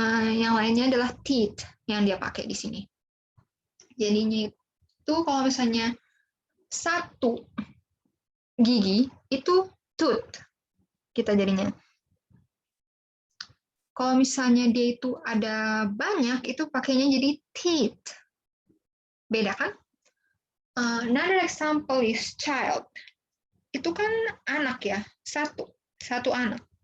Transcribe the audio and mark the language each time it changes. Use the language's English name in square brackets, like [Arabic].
[Indonesian] Yang lainnya adalah teeth yang dia pakai di sini. Jadinya itu kalau misalnya satu gigi itu tooth kita jadinya. Kalau misalnya dia itu ada banyak, itu pakainya jadi teeth. Beda kan? [English] Another example is child. [Indonesian] Itu kan anak ya, satu anak.